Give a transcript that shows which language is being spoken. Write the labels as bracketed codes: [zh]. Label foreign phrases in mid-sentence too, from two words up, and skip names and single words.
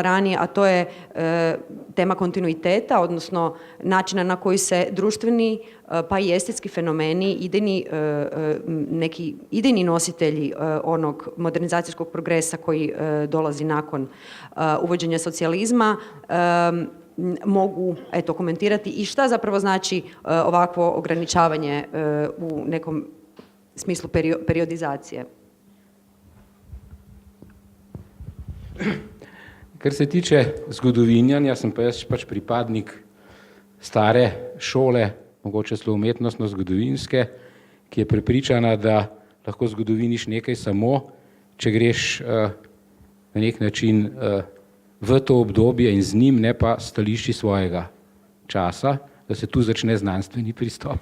[hr] ranije, a to je tema kontinuiteta, odnosno načina na koji se društveni pa i estetski fenomeni, neki idejni nositelji onog modernizacijskog progresa koji dolazi nakon uvođenja socijalizma, mogu komentirati i šta zapravo znači ovakvo ograničavanje u nekom smislu periodizacije. [sl] Kar se tiče zgodovinjanja, sem pa jaz pač pripadnik stare šole, mogoče celo umetnostno-zgodovinske, ki je prepričana, da lahko zgodoviniš nekaj samo, če greš na nek način v to obdobje in z njim, ne pa stališči svojega časa, da se tu začne znanstveni pristop.